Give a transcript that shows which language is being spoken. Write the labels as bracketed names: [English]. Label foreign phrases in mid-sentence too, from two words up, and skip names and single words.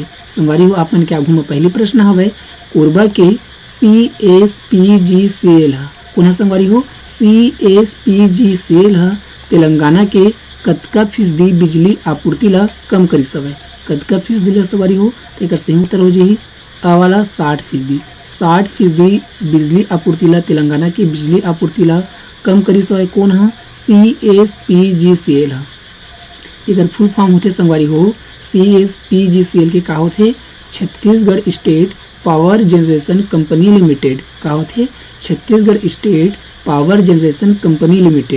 [Chhattisgarhi] संगवारी हो आप मन के आगू में पहली प्रश्न हवे कोरबा के CSPGCL पुनः संगवारी हो CSPGCL तेलंगाना के कतका फीसदी बिजली आपूर्ति ला कम करी सवय। कतका फीसदी ला संगवारी हो तो एक सही उत्तर हो जाही आ वाला 60%। 60% बिजली आपूर्ति ला तेलंगाना की बिजली आपूर्ति ला कम करी सवय। कौन है CSPGCL एकर [English] full form [Chhattisgarhi] होते संगवारी हो CSPGCL के का होते छत्तीसगढ़ स्टेट पावर जनरेशन कंपनी लिमिटेड। का होते छत्तीसगढ़ स्टेट पावर जनरेशन कंपनी लिमिटेड।